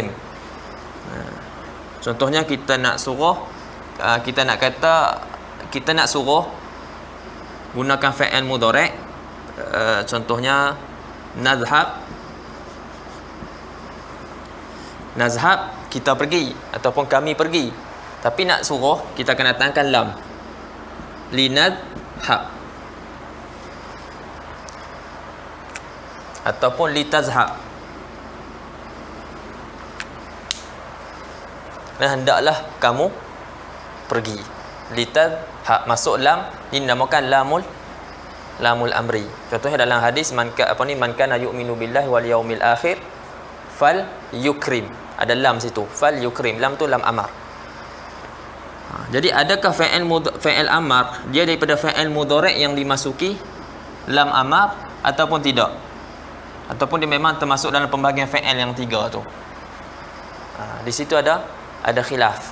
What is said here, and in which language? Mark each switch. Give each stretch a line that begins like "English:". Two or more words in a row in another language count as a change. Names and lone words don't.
Malay: Contohnya kita nak suruh, kita nak suruh gunakan
Arabic: fi'il mudhari',
Malay: contohnya nazhab kita pergi ataupun kami pergi, tapi nak suruh kita akan datangkan lam, linadhab ataupun litazhab. Dan hendaklah kamu pergi. Litadhab masuk lam, ini dinamakan lamul amri. Contohnya dalam hadis
Arabic: man kana yu'minu billahi wal yaumil akhir fal yukrim.
Malay: Ada lam situ,
Arabic: fal yukrim.
Malay: Lam tu
Arabic: lam amar.
Malay: Jadi adakah
Arabic: fi'il amar
Malay: dia daripada
Arabic: fi'il mudhari'
Malay: yang dimasuki
Arabic: lam amar
Malay: ataupun tidak? Ataupun dia memang termasuk dalam pembahagian fi'il yang tiga tu? Di situ ada khilaf.